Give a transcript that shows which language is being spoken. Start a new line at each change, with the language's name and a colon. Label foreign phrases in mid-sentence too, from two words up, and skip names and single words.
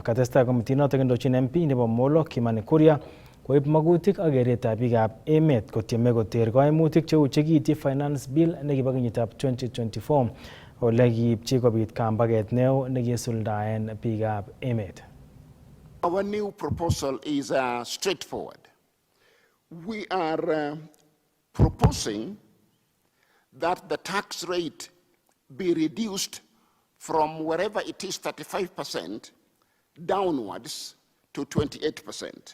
Kalenjin: Katestai committee notok indochin MP nebo Molo Kimani Kuria koib magutik ak keretab biikab emet kotieme koter koimutik cheu chekiityi Finance Bill nekibo kenyitab 2024 ole kiipchi kobit kambaget neo nekisuldaen biikab emet.
English: Our new proposal is straightforward. We are proposing that the tax rate be reduced from wherever it is 35% downwards to 28%.